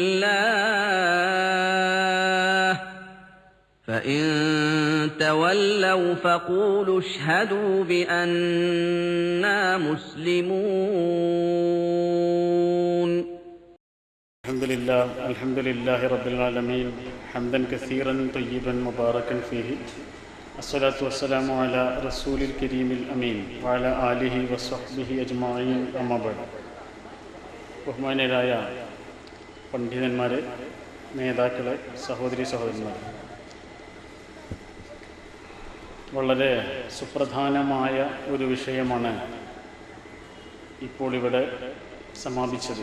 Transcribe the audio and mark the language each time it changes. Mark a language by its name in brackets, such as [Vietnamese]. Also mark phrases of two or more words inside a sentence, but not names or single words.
[Arabic] الله فإن تولوا فقولوا اشهدوا بأننا مسلمون. الحمد لله رب العالمين حمدا كثيرا طيبا مباركا فيه. الصلاة والسلام على رسول الكريم الأمين وعلى آله وصحبه أجمعين. أما بعد. [Malayalam] ബഹുമാന്യരായ പണ്ഡിതന്മാരെ, നേതാക്കളെ, സഹോദരി സഹോദരന്മാരെ, വളരെ സുപ്രധാനമായ ഒരു വിഷയമാണ് ഇപ്പോൾ ഇവിടെ സമാപിച്ചത്.